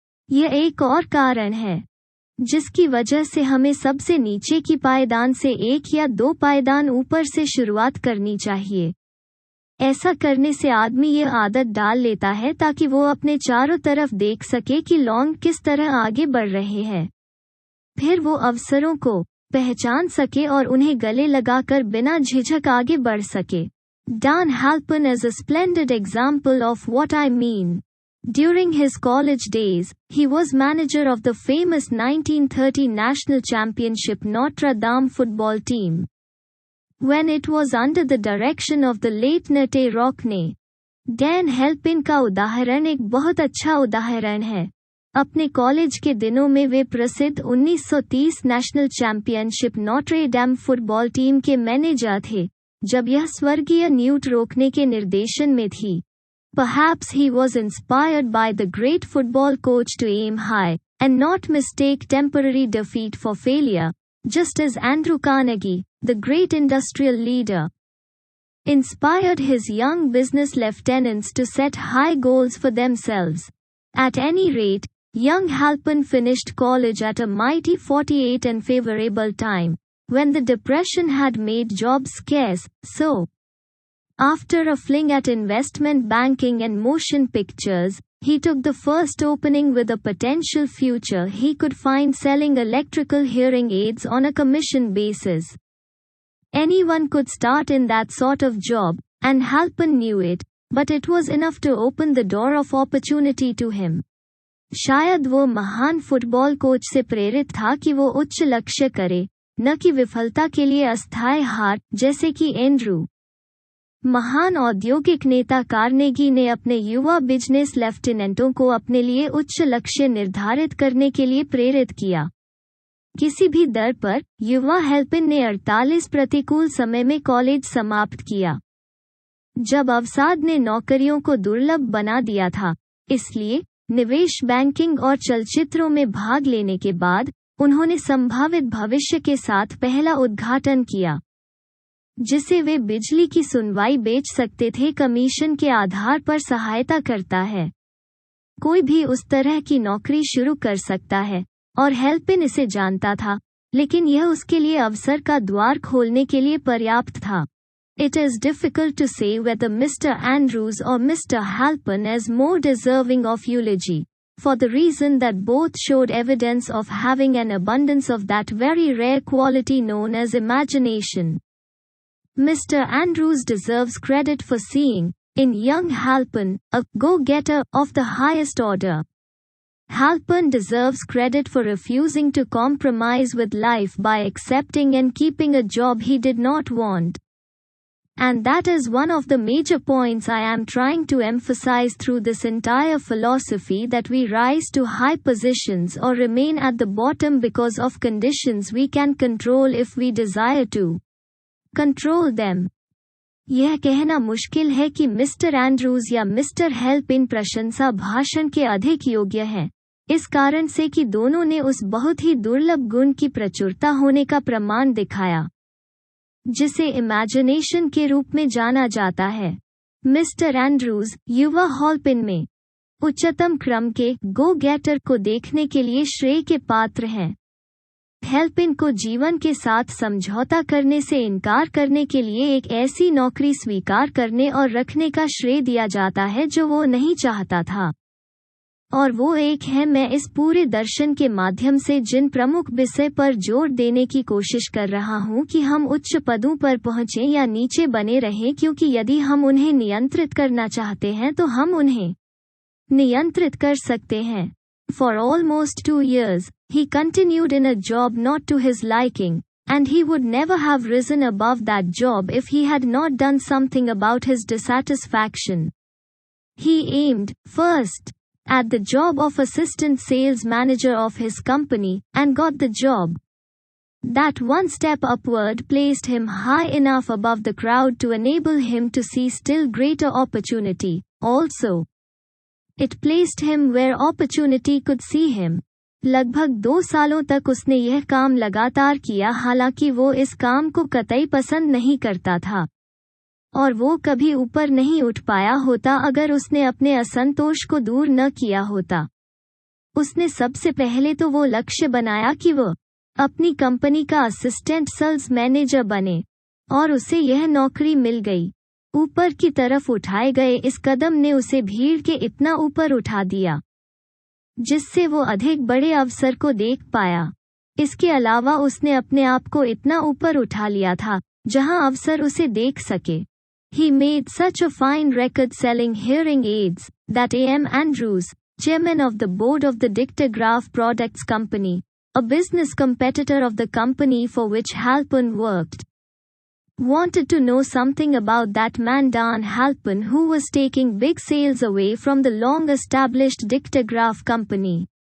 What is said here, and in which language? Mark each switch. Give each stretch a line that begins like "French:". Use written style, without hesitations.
Hindi: यह एक और कारण है जिसकी वजह से हमें सबसे नीचे की पायदान से 1 या 2 पायदान ऊपर से शुरुआत करनी चाहिए। ऐसा करने से आदमी ये आदत डाल लेता है ताकि वो अपने चारों तरफ देख सके कि लोग किस तरह आगे बढ़ रहे हैं। फिर वो अवसरों को पहचान सके और उन्हें गले लगाकर बिना झिझक आगे बढ़ सके।
English: Dan Halpern is a splendid example of what I mean. During his college days, he was manager of the famous 1930 National Championship Notre Dame football team, when it was under the direction of the late Nate Rockne.
Hindi: Dan Halpern का उदाहरण एक बहुत अच्छा उदाहरण है। अपने college के दिनों में वे प्रसिद्ध 1930 national championship Notre dam football team के मैनेजर थे, जब यह स्वर्गीय न्यूट रोकने के निर्देशन में थी।
English: Perhaps he was inspired by the great football coach to aim high, and not mistake temporary defeat for failure, just as Andrew Carnegie, the great industrial leader, inspired his young business lieutenants to set high goals for themselves. At any rate, young Halpern finished college at a mighty 48 and favorable time, when the Depression had made jobs scarce, so after a fling at investment banking and motion pictures, he took the first opening with a potential future he could find selling electrical hearing aids on a commission basis. Anyone could start in that sort of job, and Halpern knew it, but it was enough to open the door of opportunity to him.
Hindi: शायद वो महान football coach से प्रेरित था कि वो उच्च लक्ष्य करे, न कि विफलता के लिए अस्थायी हार, जैसे कि एंड्रू। महान औद्योगिक नेता कार्नेगी ने अपने युवा बिजनेस लेफ्टिनेंटों को अपने लिए उच्च लक्ष्य निर्धारित करने के लिए प्रेरित किया। किसी भी दर पर, युवा हेल्पिन ने 48 प्रतिकूल समय में कॉलेज समाप्त किया, जब अवसाद ने नौकरियों को दुर्लभ बना दिया था। इसलिए निवेश बैंकिंग और चलचित्रों में भाग लेने के बाद उन्होंने संभावित भविष्य के साथ पहला उद्घाटन किया, जिसे वे बिजली की सुनवाई बेच सकते थे। कमीशन के आधार पर सहायता करता है। कोई भी उस तरह की नौकरी शुरू कर सकता है, और हेल्पिन इसे जानता था, लेकिन यह उसके लिए अवसर का द्वार खोलने के लिए पर्याप्त था।
English: It is difficult to say whether Mr. Andrews or Mr. Halpern is more deserving of eulogy, for the reason that both showed evidence of having an abundance of that very rare quality known as imagination. Mr. Andrews deserves credit for seeing, in young Halpern, a go-getter of the highest order. Halpern deserves credit for refusing to compromise with life by accepting and keeping a job he did not want. And that is one of the major points I am trying to emphasize through this entire philosophy, that we rise to high positions or remain at the bottom because of conditions we can control if we desire to control them.
Hindi: यह कहना मुश्किल है कि mister Andrews या mister हेल्पिन प्रशंसा भाषण के अधिक योग्य हैं, इस कारण से कि दोनों ने उस बहुत ही दुर्लभ गुण की प्रचुरता होने का प्रमाण दिखाया, जिसे इमेजिनेशन के रूप में जाना जाता है। मिस्टर एंड्रूज युवा हेल्पिन में उच्चतम क्रम के गो गेटर को देखने के लिए श्रेय के पात्र हैं। हेल्पिन को जीवन के साथ समझौता करने से इनकार करने के लिए एक ऐसी नौकरी स्वीकार करने और रखने का श्रेय दिया जाता है जो वो नहीं चाहता था। और वो एक है, मैं इस पूरे दर्शन के माध्यम से जिन प्रमुख विषय पर जोर देने की कोशिश कर रहा हूँ कि हम उच्च पदों पर पहुँचें या नीचे बने रहें, क्योंकि यदि हम उन्हें नियंत्रित करना चाहते हैं तो हम उन्हें नियंत्रित कर सकते हैं।
English: For almost 2 years, he continued in a job not to his liking, and he would never have risen above that job if he had not done something about his dissatisfaction. He aimed, first, at the job of assistant sales manager of his company, and got the job. That one step upward placed him high enough above the crowd to enable him to see still greater opportunity. Also, it placed him where opportunity could see him.
Hindi: लगभग 2 सालों तक उसने यह काम लगातार किया, हालांकि वो इस काम को कतई पसंद नहीं करता था और वो कभी ऊपर नहीं उठ पाया होता अगर उसने अपने असंतोष को दूर न किया होता। उसने सबसे पहले तो वो लक्ष्य बनाया कि वो अपनी कंपनी का असिस्टेंट सेल्स मैनेजर बने और उसे यह नौकरी मिल गई। ऊपर की तरफ उठाए गए इस कदम ने उसे भीड़ के इतना ऊपर उठा दिया जिससे वो अधिक बड़े अवसर को देख पाया। इसके अलावा उसने अपने आप को इतना ऊपर उठा लिया था जहां अवसर उसे देख सके।
English: He made such a fine record selling hearing aids that A.M. Andrews, chairman of the board of the Dictograph Products Company, a business competitor of the company for which Halpern worked, wanted to know something about that man Dan Halpern, who was taking big sales away from the long-established Dictograph Company.